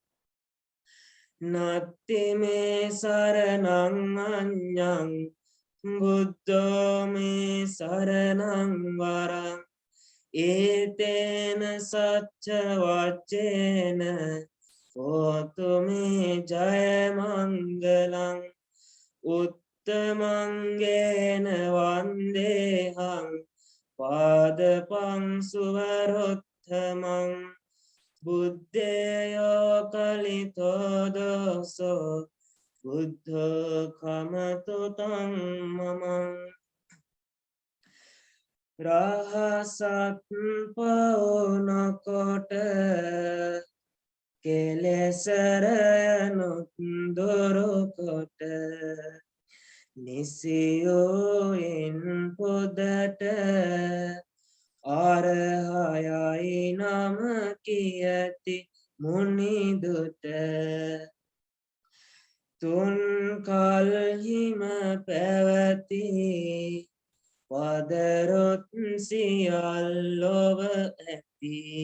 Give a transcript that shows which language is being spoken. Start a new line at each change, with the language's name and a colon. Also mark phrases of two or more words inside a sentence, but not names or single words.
Pali: නත්ති මේ සරණං අඤ්ඤං බුද්ධෝ මේ සරණං වරං ඒතේන සච්ච වච්චේන හෝතු මේ ජය මංගලං උත්තමංගේන වන්දේහං පාදපං සුවරොත්තමං බුද්ධයෝ කලිතෝ දෝසෝ බුද්ධ කමතු තං මමං
Sinhala: රහසත් පවුනකොට කෙලෙසරයනුත් දුරුකොට නිසියෝයින් පුදට අරහයයි නම කියති මුනිදුට තුන් කල්හිම පැවති පදරොත් සියල්ලොව ඇති